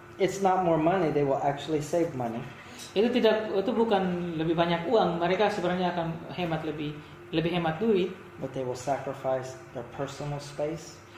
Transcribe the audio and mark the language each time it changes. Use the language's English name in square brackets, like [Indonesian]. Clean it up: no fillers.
[English] It's not more money, they will actually save money. [Indonesian] Itu bukan lebih banyak uang, mereka sebenarnya akan lebih hemat duit. [English] But they will sacrifice their personal space.